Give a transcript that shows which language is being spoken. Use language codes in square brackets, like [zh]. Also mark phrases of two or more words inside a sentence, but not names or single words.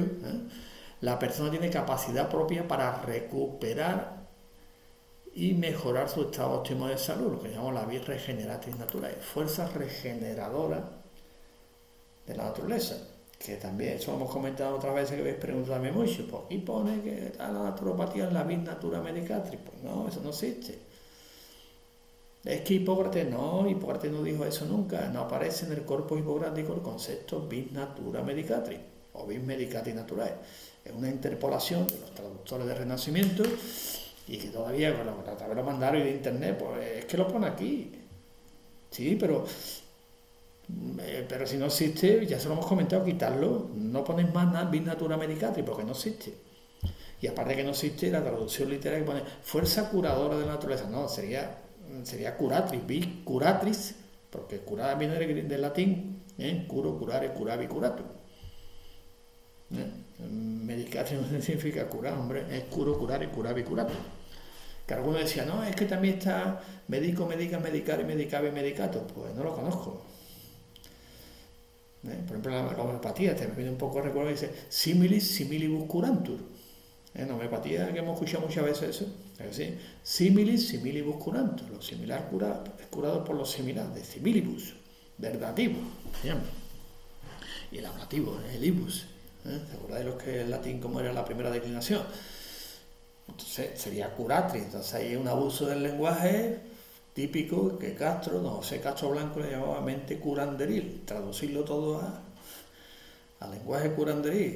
[es] La persona tiene capacidad propia para recuperar y mejorar su estado óptimo de salud, lo que llamamos la [la] vis regeneratriz [es] natural, fuerza regeneradora de la naturaleza, que también, eso lo hemos comentado otras veces, que habéis preguntado mucho, pues aquí pone que la naturopatía es la [la] vis natura medicatrix. [es] Pues no, eso no existe. Es que Hipócrates no dijo eso nunca, no aparece en el corpus hipocrático el concepto [la] vis natura medicatrix [es] o [la] vis medicatrix naturae. [es] Es una interpolación de los traductores del Renacimiento y que todavía, bueno, a través de los mandarios y de internet, pues es que lo pone aquí. Sí, pero si no existe, ya se lo hemos comentado, quitarlo, no pones más nada [la] vis natura medicatrix [es] porque no existe. Y aparte que no existe, la traducción literaria que pone fuerza curadora de la naturaleza, no, sería curatrix, [la] vis curatrix, [es] porque curar viene del latín, [la] curo, curare, curavi, curatum. [es] Medicatrix no significa curar, hombre, es [la] curo, curare, curavi, curatum. [es] Que algunos decían, no, es que también está [la] medico, medica, medicare, medicave, medicato. [es] Pues no lo conozco. Por ejemplo, la homeopatía, te me viene un poco recuerdo que dice [la] similis similibus curantur. [es] En homeopatía, que hemos escuchado muchas veces eso, es decir, [la] similis similibus curantur. [es] Lo similar es curado por lo similar, [la] de similibus, [es] verdativo, se llama. Y el ablativo, el ibus. ¿Se acordáis los que en latín cómo era la primera declinación? Entonces sería curatrix. Entonces hay un abuso del lenguaje típico que don José Castro Blanco le llamaba mente curanderil, traducirlo todo al lenguaje curanderil.